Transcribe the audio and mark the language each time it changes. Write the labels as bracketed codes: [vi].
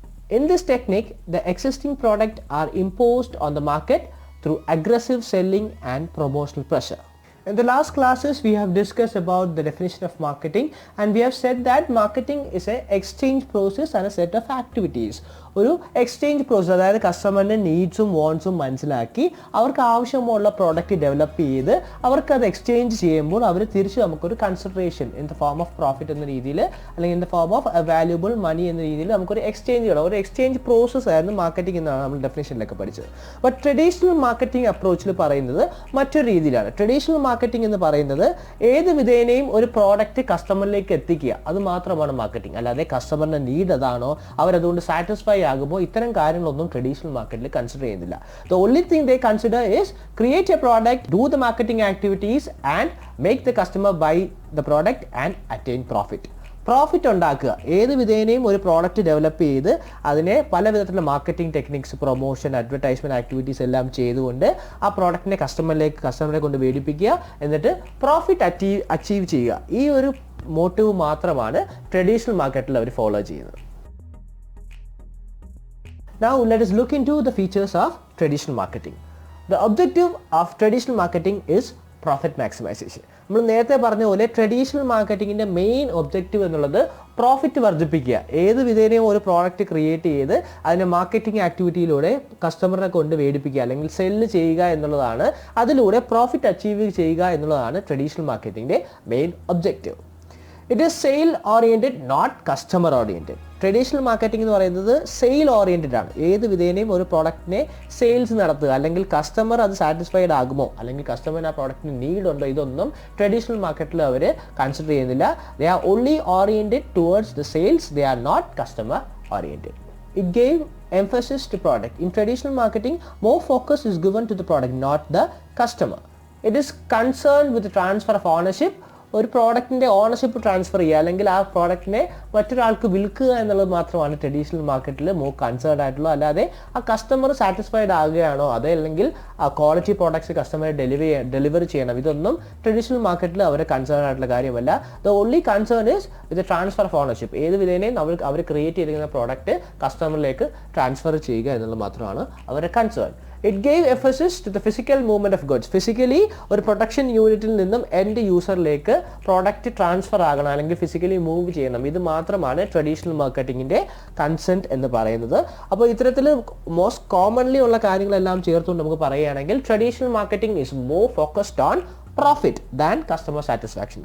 [en] In this technique, the existing product are imposed on the market through aggressive selling and promotional pressure. In the last classes, we have discussed about the definition of marketing, and we have said that marketing is an exchange process and a set of activities. [ml] ഒരു exchange process, അതായത് കസ്റ്റമറിൻ്റെ നീഡ്സും വാണ്ട്സും മനസ്സിലാക്കി അവർക്ക് ആവശ്യമുള്ള product develop ചെയ്ത് അവർക്കത് exchange ചെയ്യുമ്പോൾ അവർ തിരിച്ച് നമുക്കൊരു consideration [en] in the form of profit [ml] എന്ന രീതിയിൽ അല്ലെങ്കിൽ [en] in the form of valuable money [ml] എന്ന രീതിയിൽ നമുക്കൊരു എക്സ്ചേഞ്ച് ചെയ്യണം. ഒരു എക്സ്ചേഞ്ച് പ്രോസസ് ആയിരുന്നു മാർക്കറ്റിംഗ് എന്നാണ് നമ്മൾ ഡെഫിനേഷനിലൊക്കെ പഠിച്ചത്. ബട്ട് ട്രഡീഷണൽ മാർക്കറ്റിംഗ് അപ്രോച്ചിൽ പറയുന്നത് മറ്റൊരു രീതിയിലാണ്. ട്രഡീഷണൽ മാർക്കറ്റിംഗ് എന്ന് പറയുന്നത് ഏത് വിധേനയും ഒരു പ്രോഡക്റ്റ് കസ്റ്റമറിലേക്ക് എത്തിക്കുക, അത് മാത്രമാണ് മാർക്കറ്റിംഗ്. അല്ലാതെ കസ്റ്റമറിൻ്റെ നീഡ് അതാണോ, അവരതുകൊണ്ട് സാറ്റിസ്ഫൈ ആകുമ്പോൾ ഇത്തരം കാര്യങ്ങളൊന്നും ട്രഡീഷണൽ മാർക്കറ്റിൽ കൺസിഡർ ചെയ്യുന്നില്ല. [en] The only thing they consider is create a product, do the marketing activities and make the customer buy the product and attain profit. [ml] Profit ഉണ്ടാക്കുക, ഏത് വിധേനയും ഒരു പ്രോഡക്റ്റ് ഡെവലപ്പ് ചെയ്ത് അതിനെ പല വിധത്തിലുള്ള marketing techniques, promotion, advertisement activities എല്ലാം ചെയ്തുകൊണ്ട് ആ പ്രോഡക്റ്റിനെ കസ്റ്റമറെ കൊണ്ട് മേടിപ്പിക്കുക, എന്നിട്ട് പ്രോഫിറ്റ് അച്ചീവ് ചെയ്യുക. ഈ ഒരു മോട്ടീവ് മാത്രമാണ് ട്രഡീഷണൽ മാർക്കറ്റിൽ അവർ ഫോളോ ചെയ്യുന്നത്. [en] Now let us look into the features of traditional marketing. The objective of traditional marketing is profit maximization. [ml] നമ്മൾ നേരത്തെ പറഞ്ഞ പോലെ ട്രഡീഷണൽ മാർക്കറ്റിങ്ങിൻ്റെ മെയിൻ ഒബ്ജക്റ്റീവ് എന്നുള്ളത് പ്രോഫിറ്റ് വർദ്ധിപ്പിക്കുക. ഏത് വിധേനയും ഒരു പ്രോഡക്റ്റ് ക്രിയേറ്റ് ചെയ്ത് അതിനെ മാർക്കറ്റിംഗ് ആക്ടിവിറ്റിയിലൂടെ കസ്റ്റമറിനെ കൊണ്ട് മേടിപ്പിക്കുക അല്ലെങ്കിൽ സെല്ല് ചെയ്യുക എന്നുള്ളതാണ്. അതിലൂടെ പ്രോഫിറ്റ് അച്ചീവ് ചെയ്യുക എന്നുള്ളതാണ് traditional മാർക്കറ്റിങ്ങിൻ്റെ main objective. [en] It is sale oriented, not customer oriented. [ml] Traditional marketing എന്ന് പറയുന്നത് സെയിൽ ഓറിയൻറ്റഡ് ആണ്. ഏത് വിധേനയും ഒരു പ്രോഡക്റ്റിനെ സെയിൽസ് നടത്തുക, അല്ലെങ്കിൽ കസ്റ്റമർ അത് സാറ്റിസ്ഫൈഡ് ആകുമോ, അല്ലെങ്കിൽ കസ്റ്റമറിന് ആ പ്രോഡക്റ്റിന് നീഡ് ഉണ്ടോ, ഇതൊന്നും ട്രഡീഷണൽ മാർക്കറ്റിൽ അവർ കൺസിഡർ ചെയ്യുന്നില്ല. [en] They are only oriented towards the sales, they are not customer oriented. It gave emphasis to product. In traditional marketing, more focus is given to the product, not the customer. It is concerned with the transfer of ownership. [ml] ഒരു പ്രോഡക്റ്റിൻ്റെ ownership transfer ചെയ്യുക, അല്ലെങ്കിൽ ആ പ്രോഡക്റ്റിനെ മറ്റൊരാൾക്ക് വിൽക്കുക എന്നുള്ളത് മാത്രമാണ് traditional മാർക്കറ്റിൽ മോർ കൺസേൺഡ് ആയിട്ടുള്ളത്. അല്ലാതെ ആ കസ്റ്റമർ സാറ്റിസ്ഫൈഡ് ആകുകയാണോ, അതേ അല്ലെങ്കിൽ ആ ക്വാളിറ്റി പ്രോഡക്ട്സ് കസ്റ്റമറെ ഡെലിവറി ചെയ്യണം, ഇതൊന്നും ട്രഡീഷണൽ മാർക്കറ്റിൽ അവരെ കൺസേൺ ആയിട്ടുള്ള കാര്യമല്ല. [en] The only concern is with transfer of ownership. [ml] ഏത് വിധേനയും അവർ ക്രിയേറ്റ് ചെയ്തിരിക്കുന്ന പ്രോഡക്റ്റ് കസ്റ്റമറിലേക്ക് ട്രാൻസ്ഫർ ചെയ്യുക എന്നുള്ളത് മാത്രമാണ് അവരുടെ concern. [en] It gave emphasis to the physical movement of goods. [ml] Physically ഒരു പ്രൊഡക്ഷൻ യൂണിറ്റിൽ നിന്നും എൻഡ് യൂസറിലേക്ക് പ്രോഡക്റ്റ് ട്രാൻസ്ഫർ ആകണം, അല്ലെങ്കിൽ ഫിസിക്കലി മൂവ് ചെയ്യണം. ഇത് മാത്രമാണ് ട്രഡീഷണൽ മാർക്കറ്റിങ്ങിൻ്റെ കൺസെൻറ്റ് എന്ന് പറയുന്നത്. അപ്പോൾ ഇത്തരത്തിൽ മോസ്റ്റ് കോമൺലി ഉള്ള കാര്യങ്ങളെല്ലാം ചേർത്തുകൊണ്ട് നമുക്ക് പറയുകയാണെങ്കിൽ [en] Traditional marketing is more focused on profit than customer satisfaction.